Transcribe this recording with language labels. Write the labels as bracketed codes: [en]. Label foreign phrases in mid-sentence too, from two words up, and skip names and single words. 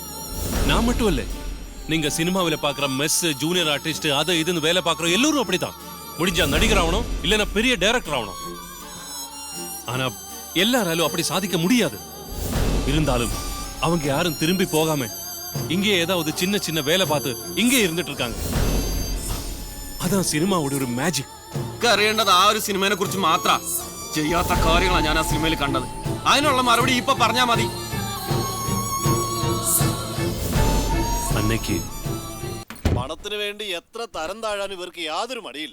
[ta] நான் மட்டும் இல்ல, நீங்க சினிமாவில பாக்குற மெஸ், [en] junior artist, [ta] அது இதுன்னு வேலை பாக்குற எல்லாரும் அப்படித்தான். முடிஞ்சா நடிகர் ஆகணும், இல்லைன்னா பெரிய டைரக்டர் ஆகணும். ஆனா எல்லாராலும் அப்படி சாதிக்க முடியாது. இருந்தாலும் அவங்க யாரும் திரும்பி போகாம இங்கே ஏதாவது சின்ன சின்ன வேலை பார்த்து இங்கே இருந்துட்டு இருக்காங்க. [ml] അതാ സിനിമയുടെ ഒരു മാജിക്. അറിയേണ്ടത് ആ ഒരു സിനിമയെ കുറിച്ച് മാത്ര. ചെയ്യാത്ത കാര്യങ്ങളാണ് ഞാൻ ആ സിനിമയിൽ കണ്ടത്. അതിനുള്ള മറുപടി ഇപ്പൊ പറഞ്ഞാ മതി. അന്നേക്ക് പണത്തിന് വേണ്ടി എത്ര തരം താഴാൻ ഇവർക്ക് യാതൊരു മടിയില്ല.